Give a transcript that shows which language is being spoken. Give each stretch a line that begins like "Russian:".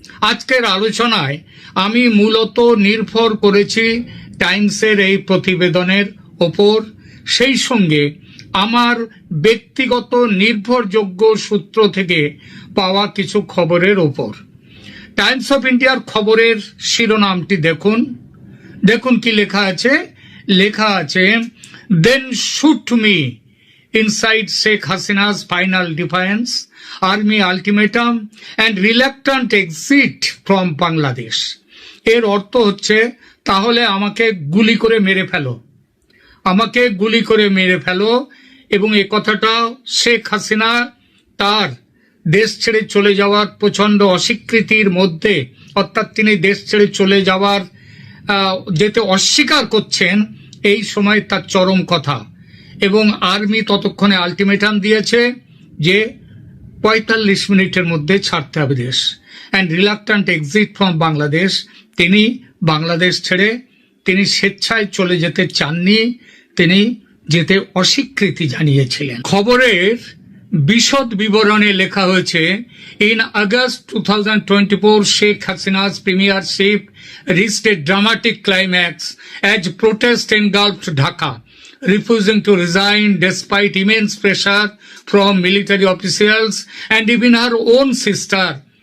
Bangla: আজকের আলোচনায় আমি মূলত নির্ভর করেছি টাইমসের এই প্রতিবেদনের ওপর, সেই সঙ্গে আমার ব্যক্তিগত নির্ভরযোগ্য সূত্র থেকে পাওয়া কিছু খবরের ওপর। টাইমস অফ ইন্ডিয়ার খবরের শিরোনামটি দেখুন কি লেখা আছে।
English: Then shoot me inside Sheikh Hasina's final defiance, army ultimatum, and reluctant exit from Bangladesh.
Bangla: এর অর্থ হচ্ছে তাহলে আমাকে গুলি করে মেরে ফেলো, আমাকে গুলি করে মেরে ফেলো। এবং এই কথাটা শেখ হাসিনা তার দেশ ছেড়ে চলে যাওয়ার প্রচন্ড অস্বীকৃতির মধ্যে, অর্থাৎ তিনি দেশ ছেড়ে চলে যাওয়ার যেতে অস্বীকার করছেন, এই সময় তার চরম কথা। এবং আর্মি ততক্ষণে আলটিমেটাম দিয়েছে যে ৪৫ মিনিটের মধ্যে ছাড়তে হবে দেশ।
English: and reluctant exit from Bangladesh,
Bangla: তিনি বাংলাদেশ ছেড়ে তিনি স্বেচ্ছায় চলে যেতে চাননি, তিনি যেতে অস্বীকৃতি জানিয়েছিলেন। খবরের বিশদ বিবরণে লেখা হয়েছে,
English: In August 2024 Sheikh Hasina's premiership reached a dramatic climax as protest engulfed Dhaka, refusing to resign despite immense pressure from military officials and even her own sister.